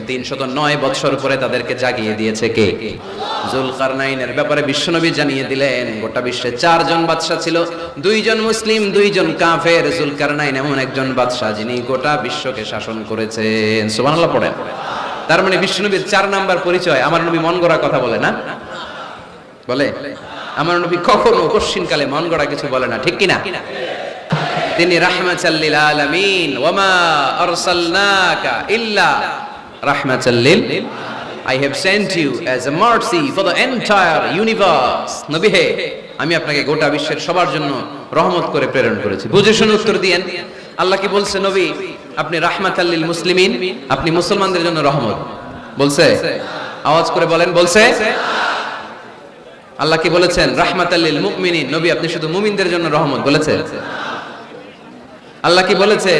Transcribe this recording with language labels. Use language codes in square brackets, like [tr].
[bn] 309 বছর পরে তাদেরকে জাগিয়ে দিয়েছে কে? যুলকারনাইনের ব্যাপারে বিশ্বনবী জানিয়ে দিলেন, গোটা বিশ্বে 4 জন বাদশা ছিল, 2 জন মুসলিম 2 জন কাফের। যুলকারনাইন এমন একজন বাদশা যিনি গোটা বিশ্বকে শাসন করেছেন। সুবহানাল্লাহ পড়েন। তার মানে বিশ্বনবীর 4 নাম্বার পরিচয়, আমার নবী মন গড়া কথা বলে না। বলে? আমার নবী কখনো কশ্চিনকালে মন গড়া কিছু বলে না, ঠিক কিনা? [en] তিনি [ar] রাহমাতাল লিল আলামিন, ওয়া মা আরসালনাকা ইল্লা রাহমাতাল লিল, [en] I have sent you as a mercy for the entire universe. [bn] নবী হে, আমি আপনাকে গোটা বিশ্বের সবার জন্য রহমত করে প্রেরণ করেছি। বুঝে শুনে উত্তর দিয়েন। আল্লাহ কি বলছে? নবী আপনি [ar] রাহমাতাল লিল মুসলিমিন, [bn] আপনি মুসলমানদের জন্য রহমত বলছে? আওয়াজ করে বলেন, বলছে? আল্লাহ কি বলেছেন? [ar] রাহমাতাল লিল মুমিনিন, [bn] নবী আপনি শুধু মুমিনদের জন্য রহমত বলেছে? আল্লাহ কি বলেছে?